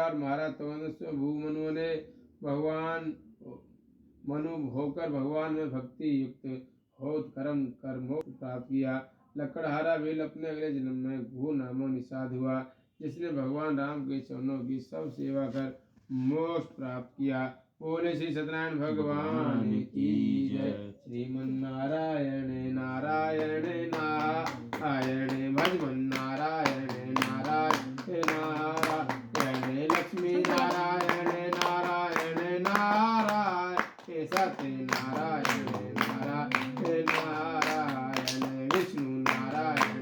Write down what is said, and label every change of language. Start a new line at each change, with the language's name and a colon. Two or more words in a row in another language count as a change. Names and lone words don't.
Hindi: और महाराज भूमनु ने भगवान मनु होकर भगवान में भक्ति युक्त हो कर्म कर मोक्ष प्राप्त किया। लकड़हारा भील अपने अगले जन्म में भू नामो निषाद हुआ जिसने भगवान राम के चरणों की सब सेवा कर मोक्ष प्राप्त किया। बोले श्री सत्यनारायण भगवान की जय। श्रीमन्नारायण नारायण नारायण भजमन नारायण नारायण नारायण लक्ष्मी नारायण नारायण नारायण सत्य नारायण नारायण नारायण विष्णु नारायण